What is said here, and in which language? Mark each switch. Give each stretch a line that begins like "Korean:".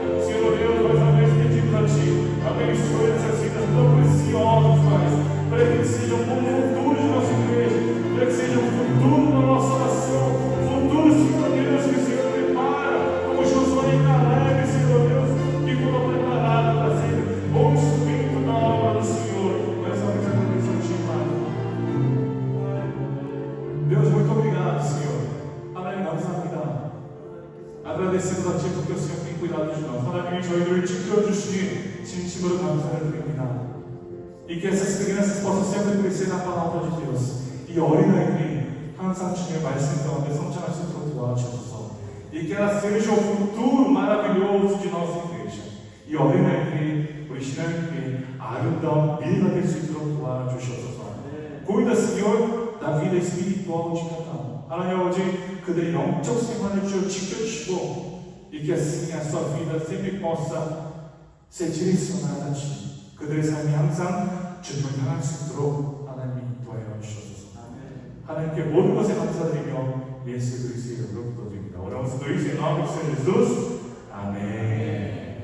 Portuguese: Senhor Deus, mais uma vez pedimos a Ti, abençoe essas vidas tão preciosas, Pai, para que seja um bom futuro de nossa igreja, para que seja um futuro da nossa nação, futuro, Senhor Deus, que o Senhor prepara, como Josué e Caleb, Senhor Deus, que foram preparados para ser bom instrumento na obra do Senhor. Mais uma vez agradeço a Ti, Pai. Deus, muito obrigado, Senhor.
Korean: 하나님 감사합니다.
Portuguese: agradecemos a Ti porque o Senhor tem cuidado de nós.
Korean: 하나님이 저희들을 지켜주시니 진심으로 감사를 드립니다.
Portuguese: E que essas crianças possam sempre crescer na palavra de Deus. E
Korean: 어린아이들이 항상 주님의 말씀 가운데 성장할 수 있도록 도와주셔서
Portuguese: e que ela seja o futuro maravilhoso de nossa igreja.
Korean: 이 어린아이들이 우리 신앙교회에 아름다운 미래가 될 수 있도록 도와주셔서
Portuguese: cuida, Senhor, da vida espiritual de cada um.
Korean: 하나님 아버지, 그들의 영적 생활을 지켜주시고
Portuguese: e que assim a sua vida sempre possa ser direcionada a Ti.
Korean: 그들의 삶이 항상 주님을 향할 수 있도록 하나님이 도와여 주셔서 하나님께 모든 것에 감사드리며 예수 그리스도의 이름으로 기도드립니다.
Portuguese: oramos por isso em nome do Senhor Jesus. Amém.